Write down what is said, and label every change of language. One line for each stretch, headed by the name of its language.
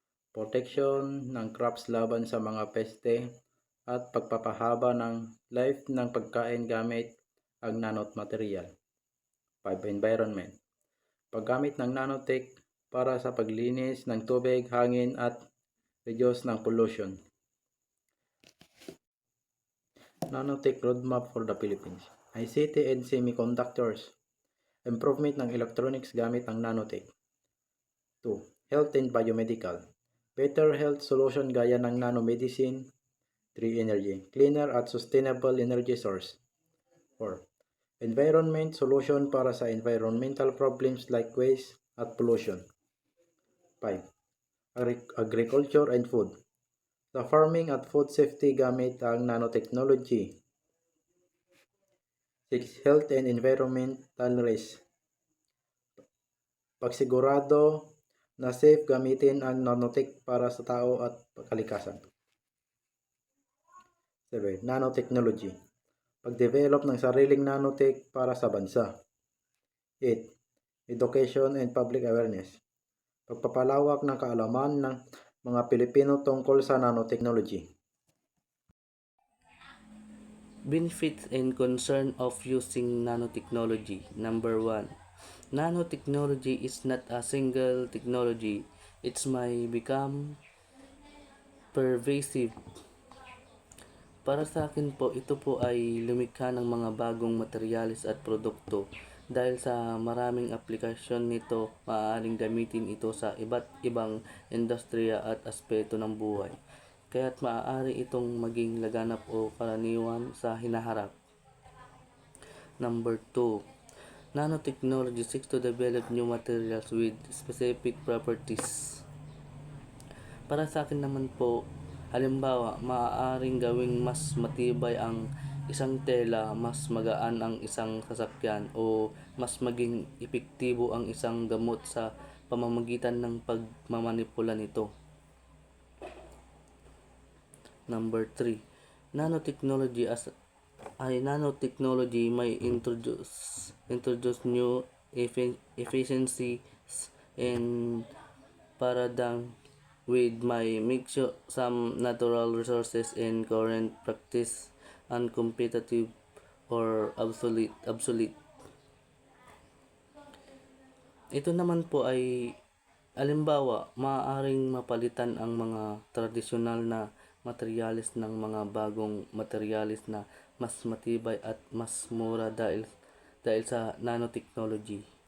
Filipino: Protection ng crops laban sa mga peste at pagpapahaba ng life ng pagkain gamit ang nanomaterial. 5. Environment. Paggamit ng nanotech para sa paglinis ng tubig, hangin at reduce ng pollution.
English: Nanotech Roadmap for the Philippines. ICT and semiconductors.
Filipino: Improvement ng electronics gamit ang nanotech. 2.
English: Health and biomedical. Better health solution
Filipino: gaya ng
English: nanomedicine. 3. Energy. Cleaner at sustainable energy source. 4. Environment solution
Filipino: para sa
English: environmental problems like waste at pollution. 5. Agriculture and food.
Filipino: Sa farming at food safety gamit ang nanotechnology.
English: 6. Health and environmental risk.
Filipino: Pagsigurado na safe gamitin ang nanotech para sa tao at kalikasan. 7. Nanotechnology. Pag-develop ng sariling nanotech para sa bansa.
English: 8. Education and public awareness.
Filipino: Pagpapalawak ng kaalaman ng mga Pilipino tungkol sa nanotechnology.
English: Benefits and concern of using nanotechnology. Number 1. Nanotechnology is not a single technology. It may become pervasive.
Filipino: Para sa akin po, ito po ay lumikha ng mga bagong materyales at produkto. Dahil sa maraming aplikasyon nito, maaaring gamitin ito sa iba't ibang industriya at aspeto ng buhay. Kaya't maaari itong maging laganap o karaniwan sa hinaharap.
English: Number 2. Nanotechnology seeks to develop new materials with specific properties.
Filipino: Para sa akin naman po, halimbawa, maaaring gawing mas matibay ang isang tela, mas magaan ang isang sasakyan, o mas maging epektibo ang isang gamot sa pamamagitan ng pagmamanipula nito.
English: Number 3. Nanotechnology as ay nanotechnology may introduce new efficiencies and paradigm with my mixture some natural resources and current practice uncompetitive or obsolete.
Filipino: Ito naman po ay halimbawa, maaaring mapalitan ang mga tradisyonal na materyales ng mga bagong materyales na mas matibay at mas mura dahil sa nanotechnology.